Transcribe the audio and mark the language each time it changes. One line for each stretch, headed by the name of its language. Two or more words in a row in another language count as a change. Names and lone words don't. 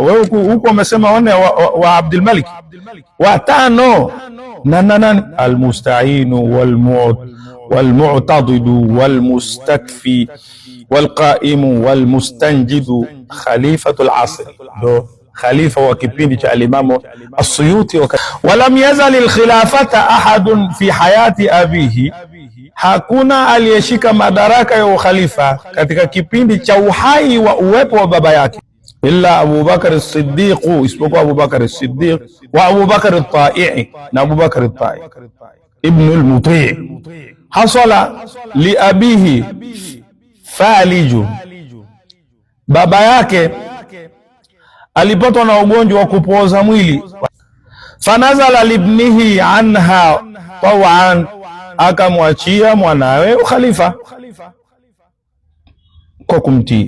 Swahili: Wewe huko umesema wanne wa Abdul Malik, watano. Nani?
Arabic: المستعين والمعتضد والمستكفي والقائم والمستنجد خليفة العصر,
Swahili: do khalifa wa kipindi cha alimamu as-Suyuti.
Arabic: ولم يزل الخلافة أحد في حياة أبيه,
Swahili: hakuna aliyeshika madaraka ya ukhalifa katika kipindi cha uhai wa uwepo wa baba yake illa Abu Bakar as-Siddiq, isipokuwa Abu Bakar as-Siddiq wa Abu Bakar at-Ta'i, na Abu Bakar at-Ta'i ibn al-Muti'.
Arabic: حصل ل أبيه فالج,
Swahili: baba yake alipatwa na ugonjwa wa kupooza mwili.
Arabic: فنزل لابنه عنها طوعا,
Swahili: akamwachia mwanawe ukhalifa kwa kumtii.